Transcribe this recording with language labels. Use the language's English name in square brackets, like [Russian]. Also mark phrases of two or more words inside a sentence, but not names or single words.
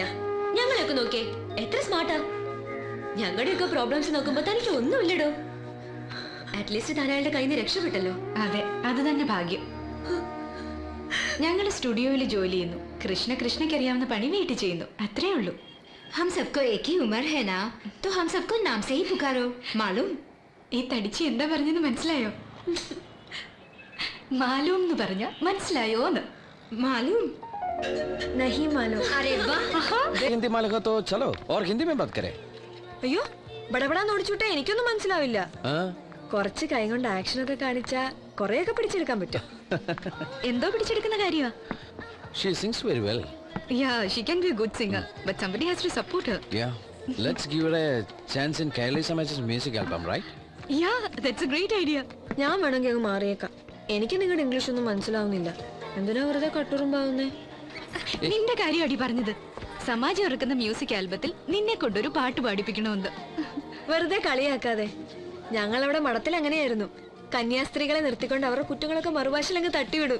[Malayalam] ഞങ്ങളെയൊക്കെ നോക്കിയേ, എത്ര സ്മാർട്ടാ. ഞങ്ങളുടെയൊക്കെ പ്രോബ്ലംസ് നോക്കുമ്പോ തനിക്ക് ഒന്നുമില്ലടോ. അറ്റ്ലീസ്റ്റ് താൻ അയാളുടെ കയ്യിൽ നിന്ന് രക്ഷപ്പെട്ടല്ലോ. അതെ, അത് തന്നെ ഭാഗ്യം. ഞങ്ങൾ സ്റ്റുഡിയോയിൽ ജോലി ചെയ്യുന്നു. കൃഷ്ണയ്ക്ക് അറിയാവുന്ന പണി വീട്ടിൽ ചെയ്യുന്നു, അത്രേ ഉള്ളൂ. [Hindi] हम सबको एक ही उम्र है ना, तो हम सबको नाम से ही पुकारो, मालूम? [Malayalam] ഈ തടിച്ച് എന്താ പറഞ്ഞെന്ന് മനസ്സിലായോ? മാലൂം എന്ന് പറഞ്ഞ മനസ്സിലായോന്ന്? [Hindi] मालूम नहीं मालूम. अरे वाह, हिंदी मालूम हो तो चलो और हिंदी में बात करें. [Malayalam] അയ്യോ, ബടബടാന്ന് ഓടിച്ചുവിട്ടാ എനിക്കൊന്നും മനസ്സിലാവില്ല. [Hindi] हाँ? [Malayalam] കുറച്ച് കൈ കൊണ്ട് ആക്ഷൻ ഒക്കെ കാണിച്ചാ കുറെയൊക്കെ പിടിച്ചെടുക്കാൻ പറ്റും. എന്തോ പിടിച്ചെടുക്കുന്ന കാര്യമാ. [English] She sings very well. Yeah, she can be a good singer, but somebody has to support her. Yeah. Let's give her a chance in Kaili Samaj's music album, right? Yeah, that's a great idea. [Malayalam] ഞാൻ വേണമെങ്കിൽ അങ്ങ് മാറിയേക്കാം. എനിക്ക് നിങ്ങളുടെ ഇംഗ്ലീഷ് ഒന്നും മനസ്സിലാവുന്നില്ല. എന്തിനാ വെറുതെ കട്ടുറുമ്പാവുന്നേ? നിന്റെ കാര്യം അടി പറഞ്ഞത്. സമാജം ഇറക്കുന്ന മ്യൂസിക് ആൽബത്തിൽ നിന്നെ കൊണ്ടൊരു പാട്ട് പാടിപ്പിക്കണമെന്ന്. വെറുതെ കളിയാക്കാതെ. ഞങ്ങളവിടെ മഠത്തിൽ അങ്ങനെയായിരുന്നു. കന്യാസ്ത്രീകളെ നിർത്തിക്കൊണ്ട് അവരുടെ കുറ്റങ്ങളൊക്കെ മറുഭാഷയിലങ്ങ് തട്ടിവിടും.